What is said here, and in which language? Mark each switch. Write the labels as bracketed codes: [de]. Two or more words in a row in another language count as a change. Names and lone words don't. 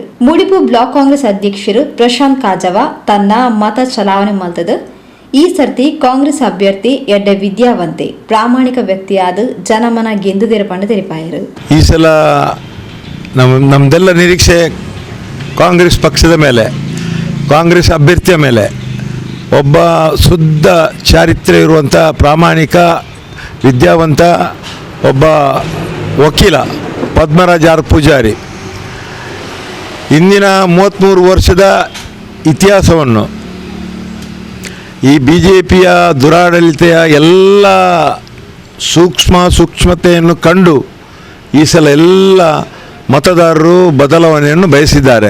[tcy] ಮುಡಿಪು ಬ್ಲಾಕ್ ಕಾಂಗ್ರೆಸ್ ಅಧ್ಯಕ್ಷರು ಪ್ರಶಾಂತ್ ಕಾಜವ ತನ್ನ ಮತ ಚಲಾವಣೆ ಮಲ್ತದ. ಈ ಸರ್ತಿ ಕಾಂಗ್ರೆಸ್ ಅಭ್ಯರ್ಥಿ ಎಡ್ಡೆ ವಿದ್ಯಾವಂತೆ ಪ್ರಾಮಾಣಿಕ ವ್ಯಕ್ತಿಯಾದ ಜನಮನ ಗೆಂದುದೇರ ಪಂಡ ತೆರಿಪಾಯರು. [kn] ಈ ಸಲ ನಮ್ದೆಲ್ಲ ನಿರೀಕ್ಷೆ ಕಾಂಗ್ರೆಸ್ ಪಕ್ಷದ ಮೇಲೆ, ಕಾಂಗ್ರೆಸ್ ಅಭ್ಯರ್ಥಿಯ ಮೇಲೆ. ಒಬ್ಬ ಶುದ್ಧ ಚಾರಿತ್ರ್ಯ ಇರುವಂಥ ಪ್ರಾಮಾಣಿಕ ವಿದ್ಯಾವಂತ ಒಬ್ಬ ವಕೀಲ ಪದ್ಮರಾಜ್ ಆರ್ ಪೂಜಾರಿ ಇಂದಿನ 33 ವರ್ಷದ ಇತಿಹಾಸವನ್ನು, ಈ ಬಿ ಜೆ ಪಿಯ ದುರಾಡಳಿತೆಯ ಎಲ್ಲ ಸೂಕ್ಷ್ಮತೆಯನ್ನು ಕಂಡು ಈ ಸಲ ಎಲ್ಲ ಮತದಾರರು ಬದಲಾವಣೆಯನ್ನು ಬಯಸಿದ್ದಾರೆ.